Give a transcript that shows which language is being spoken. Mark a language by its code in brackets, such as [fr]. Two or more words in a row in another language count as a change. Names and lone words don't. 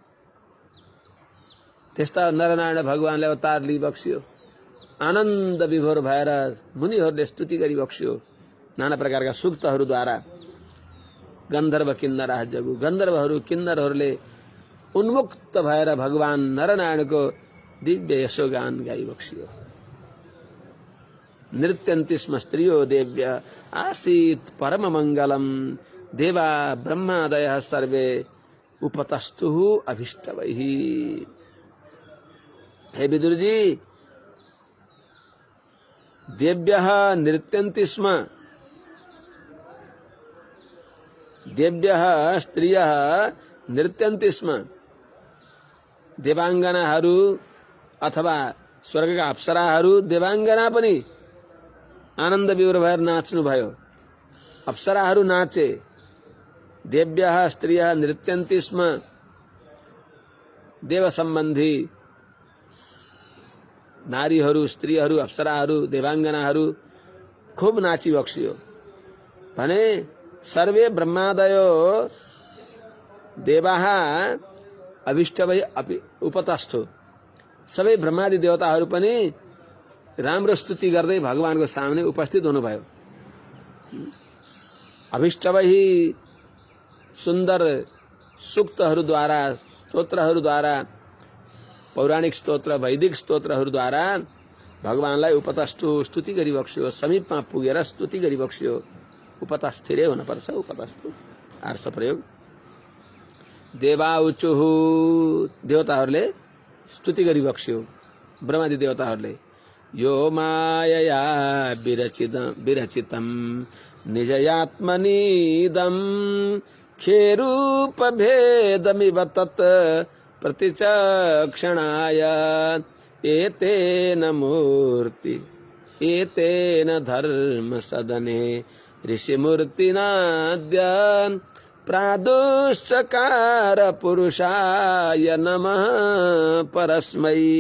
[ne] त्यस्ता नरनारायण भगवानले अवतार लिई बक्सियो, आनन्द विभोर भएर मुनिहरूले स्तुति गरी बक्सियो नाना प्रकारका सूक्तहरूद्वारा। गन्धर्व किन्नर जगु, गन्धर्वहरू किन्नरहरूले उन्मुक्त भएर भगवान नरनारायणको दिव्य यशोगान गाई बक्सियो। [sa] नृत्यन्ति स्म स्त्रियो देव्य आसीत् परम मंगलम, देवा ब्रह्मादयः सर्वे उपतस्तुः अभिष्टवैः। हे विदुर जी, देव्यः नृत्यन्ति स्म, देव्यः स्त्रियः नृत्यन्ति स्म। [ne] देवांगनाहरू अथवा स्वर्गका अप्सराहरू देवांगना पनि आनन्द विभोर भएर नाच्नु भयो। अप्सराहरू नाचे। [sa] देव्यः स्त्रियः नृत्यन्ति स्म। [ne] देव सम्बन्धी नारीहरू, स्त्रीहरू, अप्सराहरू, देवांगनाहरू खूब नाची बक्सियो भने [sa] सर्वे ब्रह्मादयो देवाः अभिष्टवै उपतस्थो, [ne] सबै ब्रह्मादि देवताहरू पनि राम्रो स्तुति गर्दै भगवानको सामने उपस्थित हुनुभयो। अभिष्टवै सुन्दर सूक्तहरूद्वारा, स्तोत्रहरूद्वारा, पौराणिक स्तोत्र, वैदिक स्तोत्रहरूद्वारा भगवानलाई उपतस्थु स्तुति गरी बक्सियो। समीपमा पुगेर स्तुति गरी बक्सियो। उपतस्थिरै हुनुपर्छ, उपतस्थु आर्ष प्रयोग। देवाउचुः, देवताहरूले स्तुति गरी बक्सियो, ब्रह्मादि देवताहरूले। [sa] यो मायया विरचितम निजयात्मनीदम, खेरूप भेदमिव तत् प्रतिचक्षणाय, एतेन मूर्ति एतेन धर्म सदने ऋषिमूर्तिनाद्य प्रादुश्चकार पुरुषाय नमः परस्मै।